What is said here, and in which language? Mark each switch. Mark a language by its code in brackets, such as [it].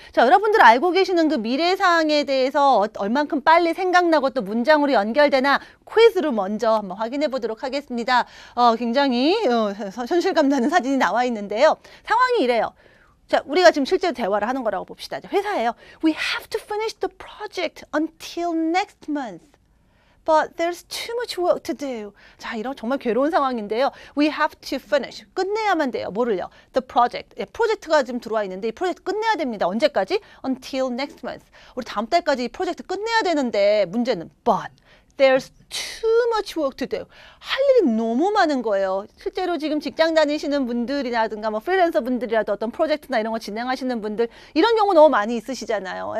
[ko] 자, 여러분들 알고 계시는 그 미래 사항에 대해서 얼만큼 빨리 생각나고 또 문장으로 연결되나 퀴즈로 먼저 한번 확인해 보도록 하겠습니다. 굉장히 현실감 나는 사진이 나와 있는데요. 상황이 이래요. 자, 우리가 지금 실제로 대화를 하는 거라고 봅시다. 회사예요. [en] We have to finish the project until next month. But there's too much work to do. [ko] 자, 이런 정말 괴로운 상황인데요. [en] We have to finish. [ko] 끝내야만 돼요. 뭐를요? [en] The project. [ko] 예, 프로젝트가 지금 들어와 있는데 이 프로젝트 끝내야 됩니다. 언제까지? [en] Until next month. [ko] 우리 다음 달까지 이 프로젝트 끝내야 되는데 문제는 [en] but there's too much work to do. [ko] 할 일이 너무 많은 거예요. 실제로 지금 직장 다니시는 분들이라든가 뭐 프리랜서 분들이라도 어떤 프로젝트나 이런 거 진행하시는 분들 이런 경우 너무 많이 있으시잖아요.